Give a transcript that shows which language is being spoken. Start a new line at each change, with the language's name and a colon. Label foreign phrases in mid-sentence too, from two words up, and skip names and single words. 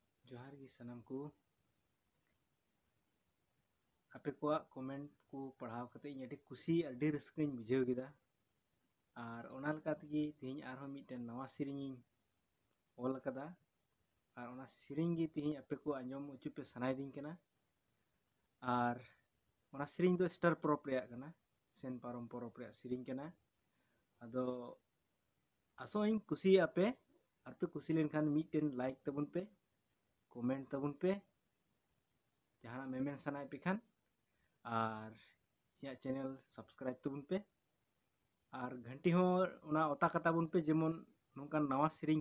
Santali: जोहार गी सनम को आपे को कमेंट को पढ़ाव कते इन अडी खुशी अडी रस्कई बुझेव गिदा और ओना लका तगी तिहिं आरहो मिटन नवा सिरिंग ओल कदा और ओना सिरिंग गी तिहिं आपे को आंजम उचु पे सनाइदिंग कना और ओना सिरिंग दो स्टार परब रेया कना सेन पारम परब रेया सिरिंग कना अदो आसोइं खुशी आपे खुशी लेनखान मिटन लाइक तबुन पे कमेंट तबुन पे जहाँ मेमेन सनाय पे खान और या
English: channel subscribe
Santali: तबुन पे और घंटी हो उना ओता कता बुन पे जेमन नोंकान नवा सिरिंग